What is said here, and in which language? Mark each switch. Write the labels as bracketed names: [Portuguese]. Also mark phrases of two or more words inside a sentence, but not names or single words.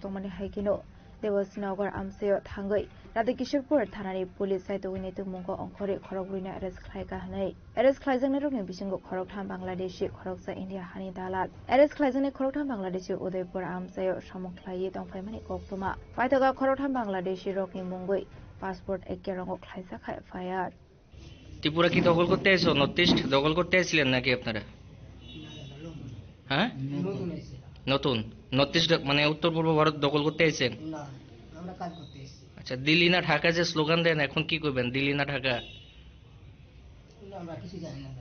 [Kok Borok] Tongmani Haikino Devasnagar Amseo Thangai Radha Kishorpur Thanani Police Saito Winnetu Mungo Onkore Khorokruina arrest khlaika hanai arrest khlaijak Neruni Bisingo Khoroktham Bangladeshi Khoroksa India Hani Dalal arrest khlaijak Khoroktham Bangladeshi Udaipur Amseo Samukhlai Tongfaimani Koktuma Paitoga Khoroktham Bangladeshi Rokni Mungoi passport ekkerango khlaijak FIR [Bangla] ত্রিপুরা কি দখল করতে এসো নর্থ ইস্ট দখল করতে এসেছিলেন নাকি আপনারা? হ্যাঁ নতুন নর্থ ইস্ট মানে উত্তর পূর্ব ভারত দখল করতে এসেছেন? না আমরা কাজ করতে এসেছি। আচ্ছা দিল্লি না ঢাকা যে স্লোগান দেন এখন কি করবেন? দিল্লি না ঢাকা আমরা কিছু জানি না।